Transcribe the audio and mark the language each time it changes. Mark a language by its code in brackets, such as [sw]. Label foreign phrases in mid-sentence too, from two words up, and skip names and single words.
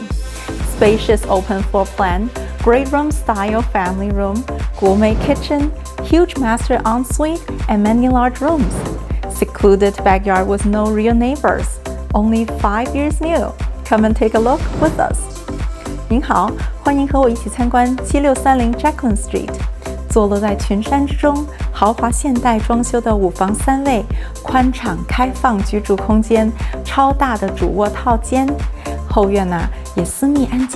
[en] Spacious open floor plan, great room style family room, gourmet kitchen, huge master ensuite, and many large rooms. Secluded backyard with no real neighbors, only 5 years new. Come and take a look with us. [zh] 您好，欢迎和我一起参观7630 Jacqueline Street。坐落在群山之中，豪华现代装修的5 房3卫，宽敞开放居住空間，超大的主卧套間，後院也私密安靜，